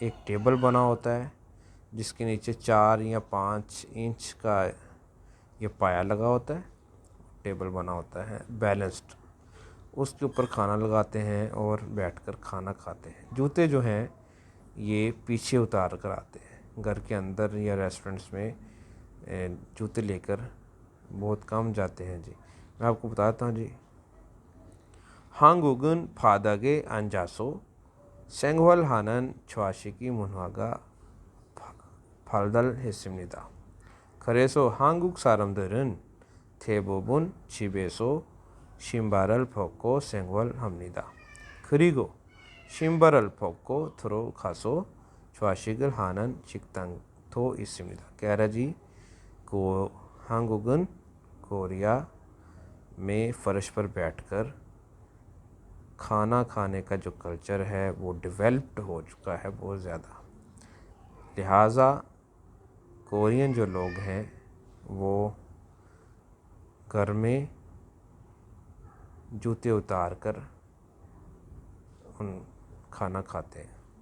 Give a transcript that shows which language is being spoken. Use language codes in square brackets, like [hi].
[hi] एक टेबल बना होता है जिसके नीचे 4 या 5 इंच का ये पाया लगा होता है, टेबल बना होता है बैलेंस्ड, उसके ऊपर खाना लगाते हैं और बैठकर खाना खाते हैं। जूते जो हैं ये पीछे उतार कर आते हैं। घर के अंदर या रेस्टोरेंट्स में जूते लेकर बहुत कम जाते हैं जी। मैं आपको बताता हूँ जी। [ko] 한국은 바닥에 앉아서 생활하는 좌식이 문화가 발달했습니다. 그래서 한국 사람들은 대부분 집에서 신발을 벗고 생활합니다. 그리고 신발을 벗고 들어가서 좌식을 하는 식당도 있습니다. [hi] कह रहा जी [ko] 한국은 [hi] कोरिया में फ़र्श पर बैठकर खाना खाने का जो कल्चर है वो डेवलप्ड हो चुका है बहुत ज़्यादा। लिहाजा कोरियन जो लोग हैं वो घर में जूते उतार कर उन खाना खाते हैं।